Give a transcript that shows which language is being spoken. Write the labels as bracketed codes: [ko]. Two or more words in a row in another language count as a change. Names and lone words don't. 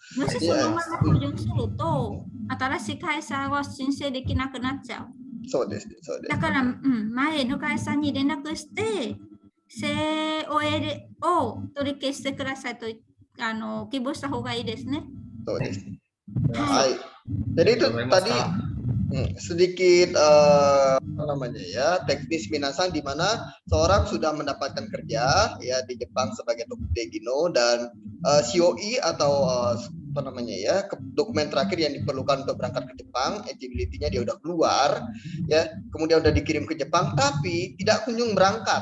[ja] もしそのまま補充すると、新しい会社は申請できなくなっちゃう。そうですね、そうです。だから、前の会社に連絡して、COL を取り消してくださいと希望した方がいいですね。そうです。Hai. [id] Jadi itu tadi sedikit apa namanya ya, teknis minasang di mana seorang sudah mendapatkan kerja ya di Jepang sebagai Tokugeki Gino dan COE atau apa namanya ya, dokumen terakhir yang diperlukan untuk berangkat ke Jepang, eligibility-nya dia udah keluar ya, kemudian udah dikirim ke Jepang tapi tidak kunjung berangkat.